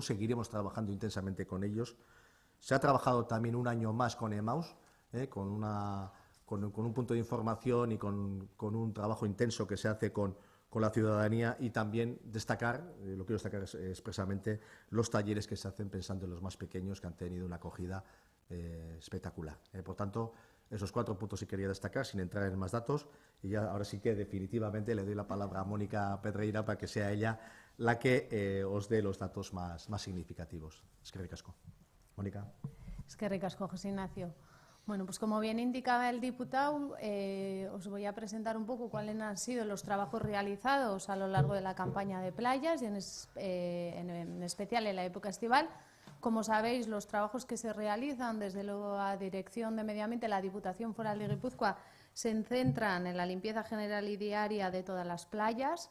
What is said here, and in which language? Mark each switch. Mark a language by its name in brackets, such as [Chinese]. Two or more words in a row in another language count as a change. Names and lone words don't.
[Spanish] Seguiremos trabajando intensamente con ellos. Se ha trabajado también un año más con EMAUS, con un punto de información y con un trabajo intenso que se hace con la ciudadanía, y también destacar, lo quiero destacar expresamente, los talleres que se hacen pensando en los más pequeños, que han tenido una acogida espectacular. Por tanto, esos 4 puntos sí quería destacar, sin entrar en más datos, y ya ahora sí que definitivamente le doy la palabra a Mónica Pedreira para que sea ella la que os dé los datos más significativos. [Basque] Eskerrik asko. Mónica. Eskerrik asko, José Ignacio. [Spanish] Bueno, pues como bien indicaba el diputado, os voy a presentar un poco cuáles han sido los trabajos realizados a lo largo de la campaña de playas y en especial en la época estival, Como sabéis, los trabajos que se realizan desde la Dirección de Medio Ambiente, la Diputación Foral de Guipúzcoa, se centran en la limpieza general y diaria de todas las playas.